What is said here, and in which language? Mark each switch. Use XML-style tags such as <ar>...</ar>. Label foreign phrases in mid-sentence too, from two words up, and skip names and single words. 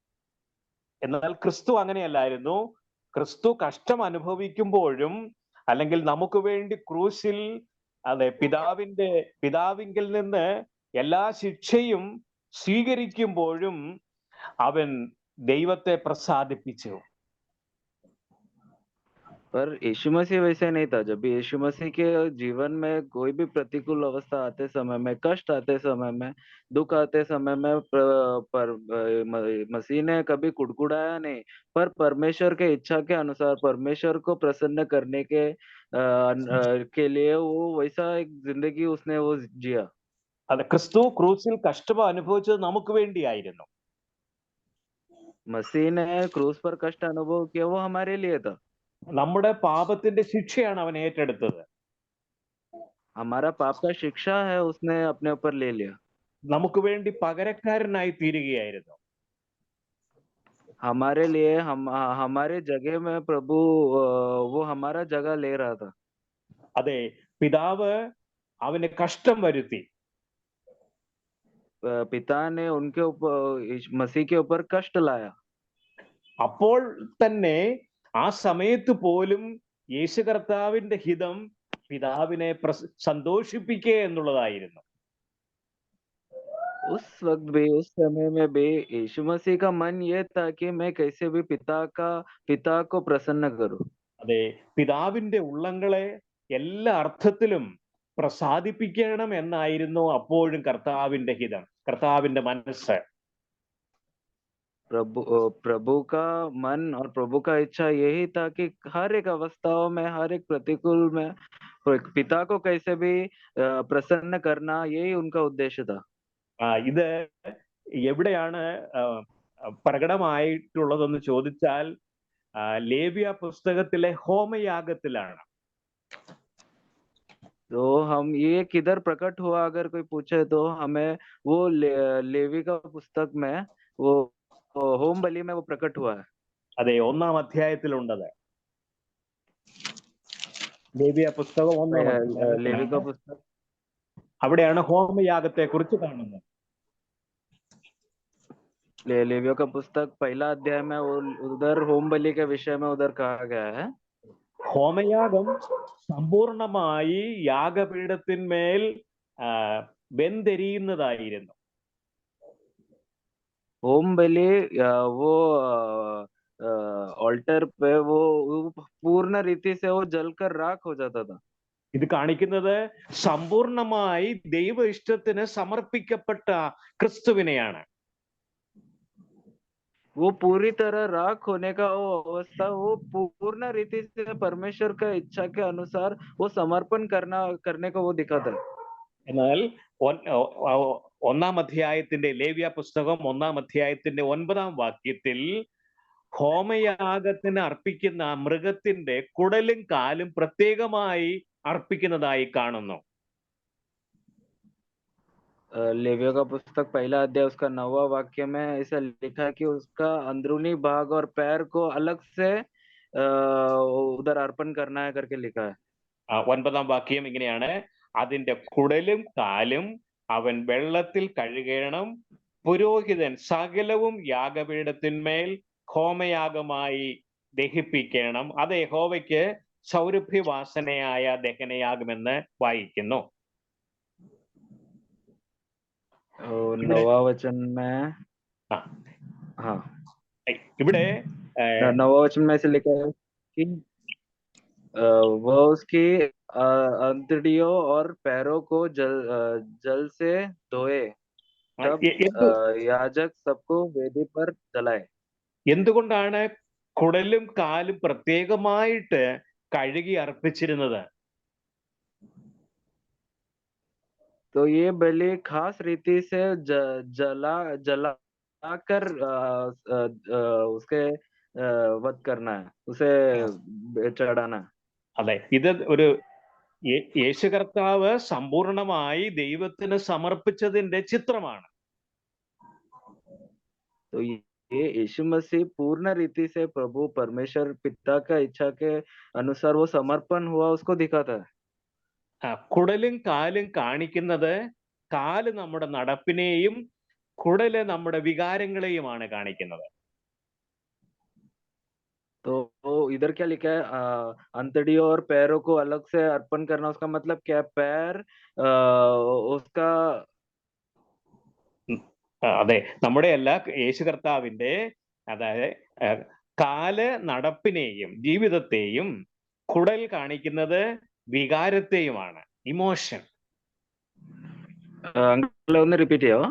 <ml>എന്നാൽ ക്രിസ്തു അങ്ങനെയല്ലായിരുന്നു. ക്രിസ്തു കഷ്ടം അനുഭവിക്കുമ്പോഴും അല്ലെങ്കിൽ നമുക്ക് വേണ്ടി ക്രൂശിൽ പിതാവിങ്കിൽ നിന്ന് എല്ലാ ശിക്ഷയും സ്വീകരിക്കുമ്പോഴും അവൻ ദൈവത്തെ പ്രസാദിപ്പിച്ചു.</ml> <hi>पर यीशु मसीह वैसे नहीं था। जब भी यीशु मसीह के जीवन में कोई भी प्रतिकूल अवस्था आते समय में, कष्ट आते समय में, दुख आते समय में, मसीह ने कभी कुड़कुड़ाया नहीं, पर परमेश्वर के इच्छा के अनुसार परमेश्वर को प्रसन्न करने के लिए वो वैसा एक जिंदगी उसने वो जिया।</hi> <ml>അത് ക്രിസ്തു ക്രൂസിൽ കഷ്ടം അനുഭവിച്ചത് നമുക്ക് വേണ്ടിയായിരുന്നു.</ml> <hi>मसीह ने क्रूस पर कष्ट अनुभव किया, वो हमारे लिए था।</hi> <ml>നമ്മുടെ പാപത്തിന്റെ ശിക്ഷയാണ് അവൻ ഏറ്റെടുത്തത്.</ml> <hi>हमारा पाप का शिक्षा है उसने अपने ऊपर ले लिया।</hi> <ml>നമുക്ക് വേണ്ടി പകരക്കാരനായി തീരുകയായിരുന്നു.</ml> <hi>हमारे लिए हमारे जगह में प्रभु वो हमारा जगह ले रहा था।</hi> <ml>അതെ, പിതാവ് അവന് കഷ്ടം വരുത്തി.</ml> <hi>पिता ने उनके ऊपर, मसीह के ऊपर कष्ट लाया।</hi> <ml>അപ്പോൾ തന്നെ ആ സമയത്ത് പോലും യേശു കർത്താവിന്റെ ഹിതം പിതാവിനെ സന്തോഷിപ്പിക്കുക എന്നുള്ളതായിരുന്നു.</ml> <hi>उस वक्त भी, उस समय में भी यीशु मसीह का मन ये था कि मैं कैसे भी पिता को प्रसन्न करूं।</hi> <ml>അതെ, പിതാവിന്റെ ഉള്ളങ്ങളെ എല്ലാ അർത്ഥത്തിലും പ്രസാദിപ്പിക്കണം എന്നായിരുന്നു അപ്പോഴും കർത്താവിന്റെ ഹിതം, കർത്താവിന്റെ മനസ്സ്.</ml> <hi>प्रभु का मन और प्रभु का इच्छा यही था कि हर एक अवस्थाओं में, हर एक प्रतिकूल में पिता को कैसे भी प्रसन्न करना, यही उनका उद्देश्य था।</hi> <ml>ഇത് എവിടെയാണ് പ്രകടമായിട്ടുള്ളതെന്ന് ചോദിച്ചാൽ ലേവ്യ പുസ്തകത്തിലെ ഹോമയാഗത്തിലാണ്.</ml> <hi>तो हम ये किधर प्रकट हुआ अगर कोई पूछे तो हमें वो लेवी का पुस्तक में वो होम बलि में वो प्रकट हुआ है।</hi> <ml>അതെ, 1-ാം അധ്യായത്തിലുണ്ടത്. ലേവ്യ പുസ്തകം 1-ാം</ml> <hi>लेवी का पुस्तक,</hi> <ml>അവിടെയാണ് ഹോമയാഗത്തെ കുറിച്ച് കാണുന്നത്.</ml> <hi>लेवियों का पुस्तक 1 अध्याय में उधर होम बलि के विषय में उधर कहा गया है।</hi> <ml>ഹോമയാഗം സമ്പൂർണമായി യാഗപീഠത്തിന്മേൽ വെന്തെരിയുന്നതായിരുന്നു.</ml> <hi>होम बलि वो ऑल्टर पे वो पूर्ण रीति से वो जलकर राख हो जाता था।</hi> <ml>ഇത് കാണിക്കുന്നത് സമ്പൂർണമായി ദൈവ ഇഷ്ടത്തിന് സമർപ്പിക്കപ്പെട്ട ക്രിസ്തുവിനെയാണ്.</ml> <hi>वो पूरी तरह राख होने का वो अवस्था, वो पूर्ण रीति से परमेश्वर का इच्छा के अनुसार वो समर्पण करने को वो दिखाता है।</hi> <ml>എന്നാൽ 1-ാം അധ്യായത്തിന്റെ ലേവ്യ പുസ്തകം 1-ാം അധ്യായത്തിന്റെ 9-ാം വാക്യത്തിൽ ഹോമയാഗത്തിന് അർപ്പിക്കുന്ന മൃഗത്തിന്റെ കുടലും കാലും പ്രത്യേകമായി അർപ്പിക്കുന്നതായി കാണുന്നു.</ml> <hi>लेवियों का पुस्तक 1 अध्याय उसका 9वां वाक्य में ऐसा लिखा है कि उसका अंदरूनी भाग और पैर को अलग से उधर अर्पण करना है करके लिखा है।</hi> <ml>9-ാം വാക്യം ഇങ്ങനെയാണ്: അതിന്റെ കുടലും കാലും അവൻ വെള്ളത്തിൽ കഴുകണം, പുരോഹിതൻ സകലവും യാഗപീഠത്തിന്മേൽ ഹോമയാഗമായി ദഹിപ്പിക്കണം, അത് യഹോവയ്ക്ക് സൗരഭ്യവാസനയായ ദഹനയാഗമെന്ന് വായിക്കുന്നു.</ml> <hi>9वां वचन में, हाँ,</hi> <ml>ഇവിടെ</ml> <hi>9वां वचन में ऐसे लिखा है कि वह उसकी अंतड़ियों और पैरों को जल से धोए, तब याजक सबको वेदी पर जलाए।</hi> <ml>എന്തുകൊണ്ടാണ് കുടലും കാലും പ്രത്യേകമായിട്ട് കഴുകി അർപ്പിച്ചിരുന്നത്?</ml> <hi>तो ये बलि खास रीति से जलाकर उसके वध करना है, उसे चढ़ाना है।</hi> <ml>അതെ, ഇത് ഒരു യേശു കർത്താവ് സമ്പൂർണമായി ദൈവത്തിന് സമർപ്പിച്ചതിന്റെ ചിത്രമാണ്.</ml> <hi>तो यीशु मसीह पूर्ण रीति से प्रभु परमेश्वर पिता का इच्छा के अनुसार वो समर्पण हुआ उसको दिखाता है।</hi> <ml>കുടലും കാലും കാണിക്കുന്നത് കാല് നമ്മുടെ നടപ്പിനെയും കുടല് നമ്മുടെ വികാരങ്ങളെയുമാണ് കാണിക്കുന്നത്.</ml> <hi>तो इधर क्या लिखा है, अंतड़ियों और पैरों को अलग से अर्पण करना, उसका मतलब क्या है? पैर उसका</hi> <ml>അതെ, നമ്മുടെ അല്ല, യേശു കർത്താവിന്റെ, അതായത് കാല് നടപ്പിനെയും ജീവിതത്തെയും, കുടൽ കാണിക്കുന്നത് വികാരത്തെയുമാണ്, ഇമോഷൻ. ഒന്ന് റിപ്പീറ്റ് ചെയ്യാവോ?</ml>